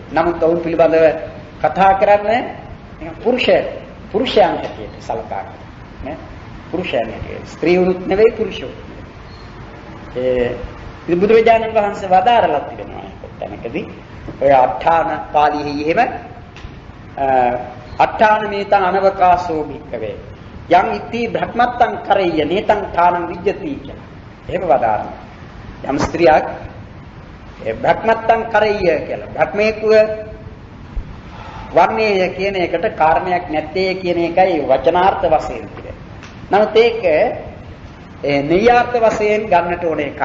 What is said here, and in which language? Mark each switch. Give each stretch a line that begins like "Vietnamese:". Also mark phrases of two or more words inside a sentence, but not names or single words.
Sinhala: නමුත් ඔවුන් පිළිබඳව කතා කරන්නේ පුරුෂයන් හැටියට සලකා නේ. පුරුෂයන් හැටියට ස්ත්‍රීහුත් නෙවෙයි පුරුෂයුත් නෙවෙයි. ඉතින් බුදුරජාණන් වහන්සේ වදාරලා තිබෙනවා එතනකදී ඔය අට්ඨාන පාළියෙහි එහෙම
Pali: අට්ඨාන මේතං අනවකාශෝ භික්ඛවේ යං ඉති බ්‍රහ්මත්තං කරෙය්‍ය නේතං ඨානං විජ්ජති
Sinhala: කියලා. එහෙම වදාරනවා. යම් ස්ත්‍රියක්
Pali: බ්‍රහ්මත්තං කරෙය්‍ය
Sinhala: කියලා. බ්‍රහ්මේකුව වන්නේය කියන එකට කාරණයක් නැත්තේ කියන එකයි වචනාර්ථ වශයෙන් පිළිගන්නේ. නමුත් ඒක නෙයාර්ථ වශයෙන් ගන්නට ඕන එකක්.